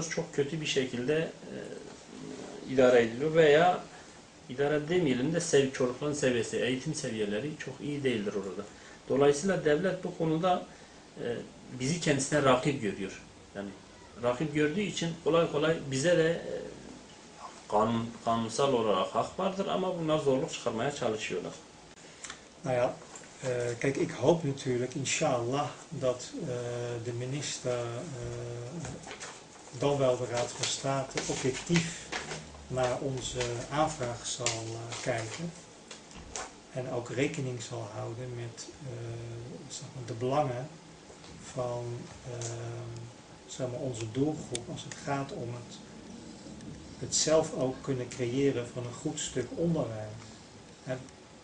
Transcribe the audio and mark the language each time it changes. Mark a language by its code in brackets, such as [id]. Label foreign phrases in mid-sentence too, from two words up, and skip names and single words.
[tr] Çok kötü bir şekilde idare ediliyor veya idare demeyelim de çocukların seviyesi, eğitim seviyeleri çok iyi değildir orada. Dolayısıyla devlet bu konuda bizi kendisine rakip görüyor. Yani rakip gördüğü için kolay kolay bize de kanunsal olarak hak vardır ama bunlar zorluk çıkarmaya çalışıyorlar. [nl] Nou ja, kijk, ik hoop natuurlijk, inshallah, dat de minister, dan wel de Raad van State, objectief naar onze aanvraag zal kijken. En ook rekening zal houden met de belangen van onze doelgroep als het gaat om het zelf ook kunnen creëren van een goed stuk onderwijs.